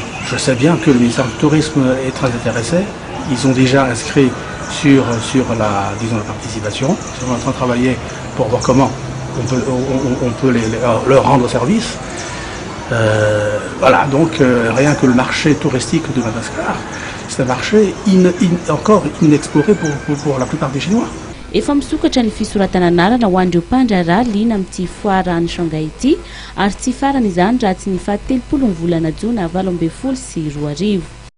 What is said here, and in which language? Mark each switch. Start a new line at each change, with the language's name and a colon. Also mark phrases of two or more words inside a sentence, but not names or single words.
French: Je sais bien que le ministère du Tourisme est très intéressé. Ils ont déjà inscrit sur la participation. Ils sont en train de travailler pour voir comment on peut leur rendre service. Voilà, donc rien que le marché touristique de Madagascar, c'est un marché encore inexploré pour la plupart des Chinois.
Malagasy: Efa misokatra ny fisoratana anarana ho an'ireo mpandraraha liana amin'ity foara any Shanghai ity ary tsy farany izany raha tsy ny faha 30 volana Jona 2022.